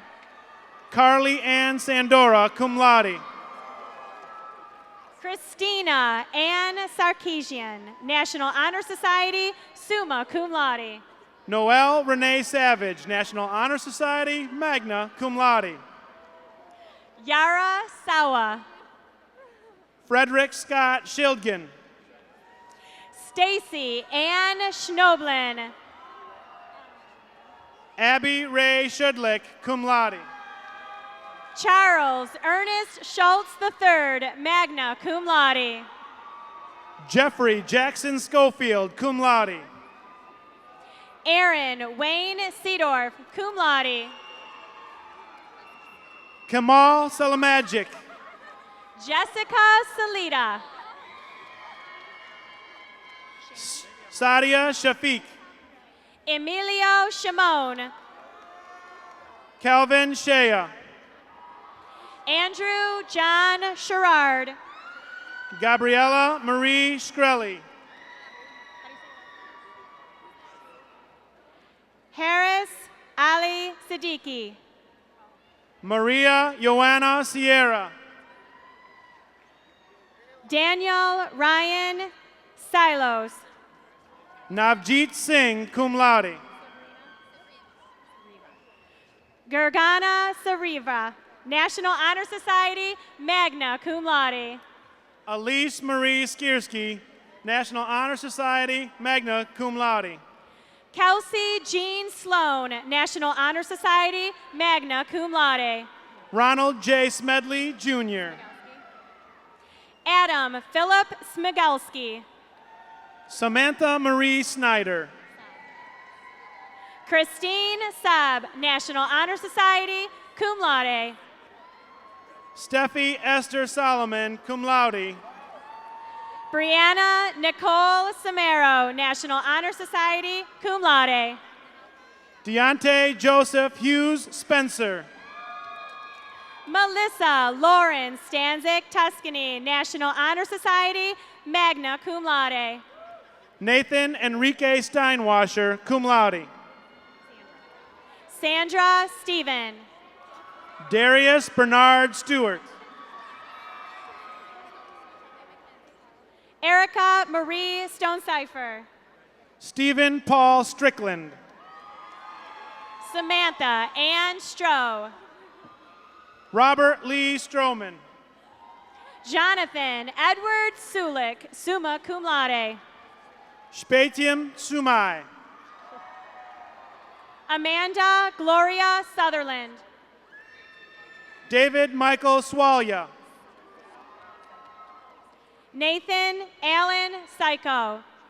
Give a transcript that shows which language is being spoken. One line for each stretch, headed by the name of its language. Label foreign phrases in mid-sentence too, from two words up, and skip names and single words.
English: Carly Ann Sandora,
Latin: cum laude.
English: Christina Ann Sarkeesian, National Honor Society,
Latin: summa cum laude.
English: Noel Renee Savage, National Honor Society,
Latin: magna cum laude.
English: Yara Sawa. Frederick Scott Schildgen. Stacy Ann Schnoblin. Abby Ray Shudlick,
Latin: cum laude.
English: Charles Ernest Schultz III,
Latin: magna cum laude.
English: Jeffrey Jackson Schofield,
Latin: cum laude.
English: Aaron Wayne Seedorf,
Latin: cum laude.
English: Kamal Salamagic. Jessica Salida. Sadia Shafiq. Emilio Shimon. Calvin Shea. Andrew John Sherrard. Gabriella Marie Shkreli. Harris Ali Siddiqui. Maria Joanna Sierra. Daniel Ryan Silos. Navjeet Singh,
Latin: cum laude.
English: Gurgana Sariva, National Honor Society,
Latin: magna cum laude.
English: Elise Marie Skierski, National Honor Society,
Latin: magna cum laude.
English: Kelsey Jean Sloan, National Honor Society,
Latin: magna cum laude.
English: Ronald J. Smedley, Jr. Adam Philip Smigelski. Samantha Marie Snyder. Christine Saab, National Honor Society,
Latin: cum laude.
English: Steffi Esther Solomon,
Latin: cum laude.
English: Brianna Nicole Samero, National Honor Society,
Latin: cum laude.
English: Deontay Joseph Hughes Spencer. Melissa Lauren Stanzik Tuscany, National Honor Society,
Latin: magna cum laude.
English: Nathan Enrique Steinwasher,
Latin: cum laude.
English: Sandra Stephen. Darius Bernard Stewart. Erica Marie Stonecipher. Stephen Paul Strickland. Samantha Ann Stroh. Robert Lee Stroman. Jonathan Edward Sulik,
Latin: summa cum laude.
English: Spatium Sumai. Amanda Gloria Sutherland. David Michael Swalya. Nathan Allen Psycho.